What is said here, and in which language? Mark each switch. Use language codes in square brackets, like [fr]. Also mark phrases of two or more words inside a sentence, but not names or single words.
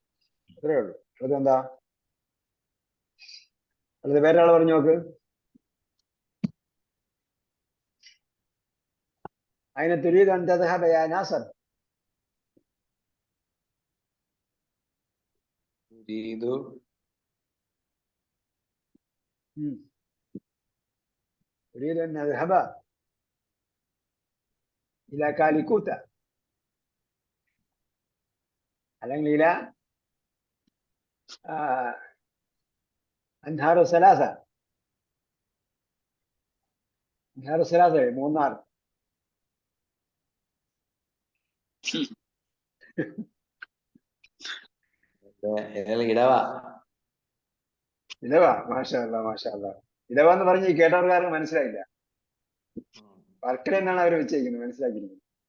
[ml] അത്രേ ഉള്ളൂ. അതെന്താ? അത് വേറെ ആൾ പറഞ്ഞു നോക്ക്. [ar] അതിനെ تريد أن تذهب يا ناصر. ഉരീദു أريد أن أذهب إلى كاليكوتا، അല്ലെങ്കിൽ إلى أنهار ثلاثة. أنهار ثلاثة മൂന്നാർ. [ml] ഇടവ. [ar] ഇടവ. ما شاء الله، ما شاء الله. [ml] ഇടവ എന്ന് പറഞ്ഞ് കേട്ടവർക്കാർക്ക് മനസ്സിലായില്ല. വർക്കല എന്നാണ് അവർ വെച്ചേക്കുന്നത്, മനസ്സിലാക്കിയിരിക്കുന്നത്.